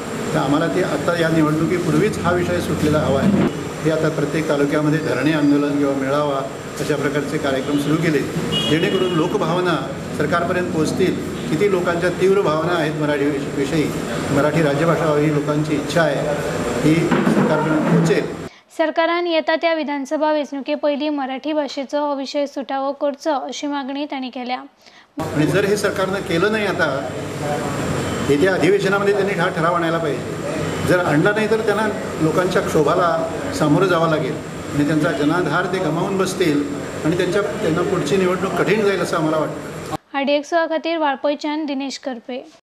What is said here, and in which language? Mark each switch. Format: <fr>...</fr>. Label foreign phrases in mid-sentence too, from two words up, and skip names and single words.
<mr>तर आम्हाला ते आत्ता या निवडणुकीपूर्वीच हा विषय सुटलेला हवा आहे। हे आता प्रत्येक तालुक्यामध्ये धरणे आंदोलन किंवा मेळावा अशा प्रकारचे कार्यक्रम सुरू केले जेणेकरून लोकभावना सरकारपर्यंत पोहोचतील। किती लोकांच्या तीव्र भावना आहेत मराठीविषयी, मराठी राज्यभाषा ही लोकांची इच्छा आहे ही सरकारपर्यंत पोहोचेल।</mr> <kok>सरकारान येता त्या विधानसभा वेंचणुके पयलीं मराठी भाषेचो हो विषय सुटावो करचो अशी मागणी तांणी केल्या।</kok> <mr>आणि जर हे सरकारनं केलं नाही आता येत्या अधिवेशनामध्ये त्यांनी हा ठराव आणायला पाहिजे। जर आणला नाही तर त्यांना लोकांच्या क्षोभाला सामोरं जावं लागेल आणि त्यांचा जनाधार ते गमावून बसतील आणि त्यांना पुढची निवडणूक कठीण जाईल असं आम्हाला वाटतं।</mr> <kok>आरडीएक्सो खातीर वाळपयच्यान दिनेश करपे।</kok>